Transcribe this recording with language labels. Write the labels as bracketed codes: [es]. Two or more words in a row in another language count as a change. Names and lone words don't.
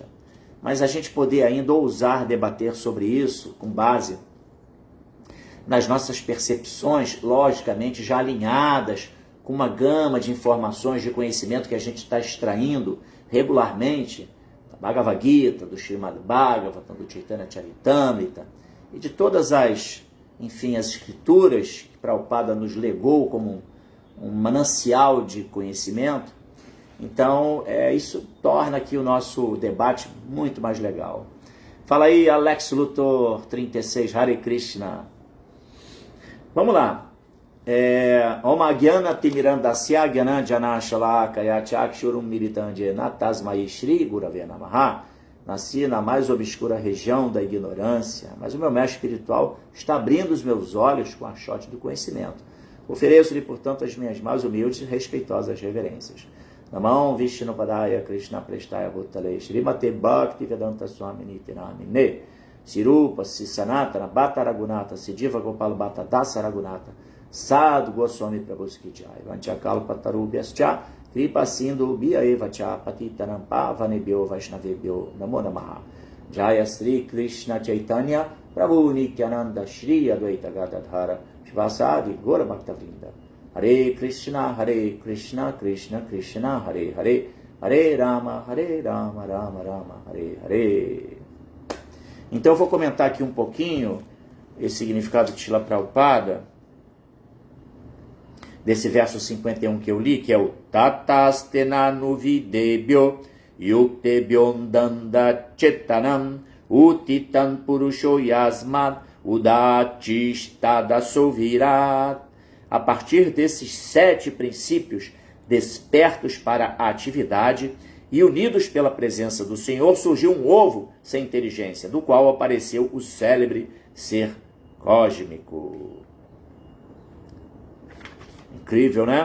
[pt] Mas a gente poder ainda ousar debater sobre isso com base nas nossas percepções, logicamente, já alinhadas com uma gama de informações, de conhecimento que a gente está extraindo regularmente, da Bhagavad Gita, do Srimad Bhagavatam, do Chaitanya Charitamrita, e de todas as, enfim, as escrituras que Prabhupada nos legou como um manancial de conhecimento. Então, isso torna aqui o nosso debate muito mais legal. Fala aí, Alex Luthor 36, [sa] हरे कृष्ण. [pt] Vamos lá. [sa] ॐ अज्ञानतिमिरान्धस्य ज्ञानाञ्जनशलाकया चक्षुरुन्मीलितं येन तस्मै श्रीगुरवे नमः. [pt] Nasci na mais obscura região da ignorância, mas o meu mestre espiritual está abrindo os meus olhos com a chote do conhecimento. Ofereço-lhe, portanto, as minhas mais humildes e respeitosas reverências. [sa] नम ॐ विष्णुपादाय कृष्णप्रेष्ठाय भूतले श्रीमते भक्तिवेदान्त स्वामिन् इति नामिने श्रीरूप सनातन भट्ट रघुनाथ श्रीजीव गोपाल भट्ट दास रघुनाथ षड्गोस्वामि प्रभुस् की जय वाञ्छाकल्पतरुभ्यश्च कृपासिन्धुभ्य एव च पतितानां पावनेभ्यो वैष्णवेभ्यो नमो नमः जय श्रीकृष्णचैतन्य प्रभु नित्यानन्द श्री अद्वैत गदाधर श्रीवासादि गौरभक्तवृन्द हरे कृष्ण कृष्ण कृष्ण हरे हरे हरे राम राम राम हरे हरे. [pt] Então eu vou comentar aqui um pouquinho esse significado de Srila Prabhupada, desse verso 51 que eu li, que é o [sa] ततस्तेनानुविद्धेभ्यो युक्तेभ्योऽण्डमचेतनम् उत्थितं पुरुषो यस्मादुदतिष्ठदसौ विराट्. [pt] A partir desses 7 princípios despertos para a atividade e unidos pela presença do Senhor, surgiu um ovo sem inteligência, do qual apareceu o célebre ser cósmico. Incrível, né?